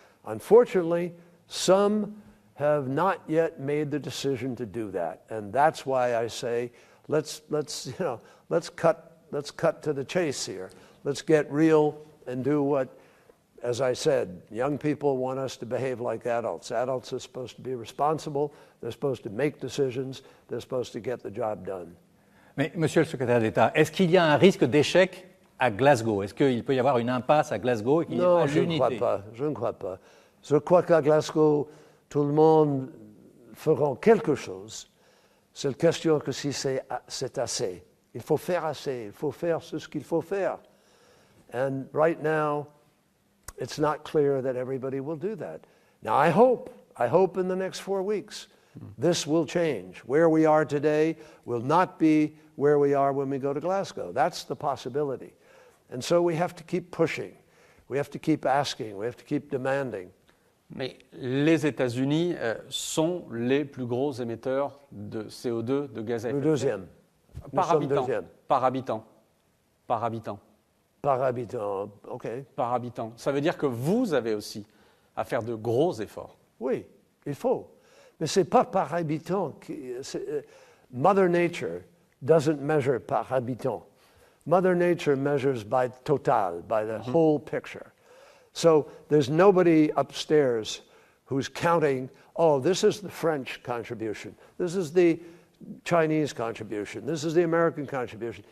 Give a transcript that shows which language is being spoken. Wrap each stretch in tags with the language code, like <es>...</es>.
<en>Unfortunately, some have not yet made the decision to do that, and that's why I say let's cut to the chase here. Let's get real and do what, as I said, young people want us to behave like adults. Adults are supposed to be responsible. They're supposed to make decisions. They're supposed to get the job done.</en> <fr>Mais, Monsieur le secrétaire d'État, est-ce qu'il y a un risque d'échec à Glasgow? Est-ce qu'il peut y avoir une impasse à Glasgow et qu'il n'y ait pas l'unité? Non, je ne crois pas. Je ne crois pas. Je crois qu'à Glasgow, tout le monde fera quelque chose. C'est la question que si c'est assez. Il faut faire assez. Il faut faire ce qu'il faut faire.</fr> <en>And right now, it's not clear that everybody will do that. Now, I hope in the next 4 weeks, this will change. Where we are today will not be where we are when we go to Glasgow. That's the possibility. And so we have to keep pushing. We have to keep asking. We have to keep demanding.</en> <fr>Mais les États-Unis sont les plus gros émetteurs de CO2, de gaz à effet de serre. Le deuxième. Par habitant. Par habitant. Par habitant. Par habitant, OK. Par habitant. Ça veut dire que vous avez aussi à faire de gros efforts. Oui, il faut. Mais ce n'est pas par habitant.</fr> <en>Mother Nature doesn't measure</en> <fr>par habitant.</fr> <en>Mother Nature measures by total, by the whole picture. So there's nobody upstairs who's counting, oh, this is the French contribution. This is the Chinese contribution. This is the American contribution.</en>